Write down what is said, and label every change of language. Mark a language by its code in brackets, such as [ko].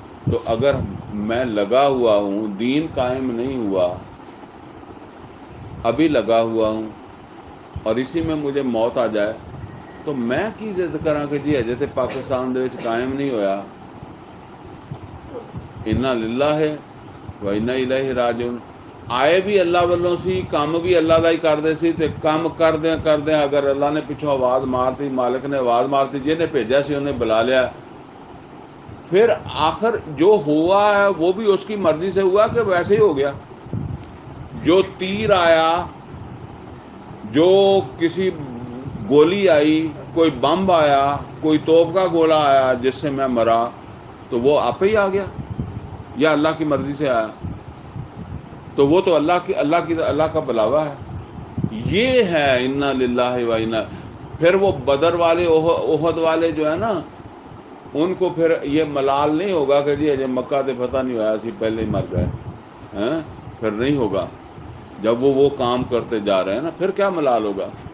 [ur] تو اگر میں لگا ہوا ہوں، دین قائم نہیں ہوا، ابھی لگا ہوا ہوں، اور اسی میں مجھے موت آ جائے تو میں [pa] کی ضد کراں کہ جی اجے تے پاکستان دے وچ قائم نہیں ہویا. [ar] انا للہ و انا الیہ راجعون. [pa] آئے بھی اللہ والوں سی، کام بھی اللہ دا ہی کردے سی، تے کام کردیاں اگر اللہ نے پچھوں آواز مارتی، مالک نے آواز مارتی، جنہیں بھیجا سی انہیں بلا لیا. [ur] پھر آخر جو ہوا ہے وہ بھی اس کی مرضی سے ہوا کہ ویسے ہی ہو گیا. جو تیر آیا، جو کسی گولی آئی، کوئی بم آیا، کوئی توپ کا گولا آیا جس سے میں مرا، تو وہ آپ ہی آ گیا یا اللہ کی مرضی سے آیا؟ تو وہ تو اللہ کا بلاوا ہے۔ یہ ہے انا للہ و انا۔ پھر وہ بدر والے، احد والے جو ہے نا، ان کو پھر یہ ملال نہیں ہوگا کہ جی [pa] اجے مکہ تے فتح نہیں ہوا اسی پہلے ہی مر گئے، [ur] ہیں؟ پھر نہیں ہوگا جب وہ کام کرتے جا رہے ہیں نا، پھر کیا ملال ہوگا؟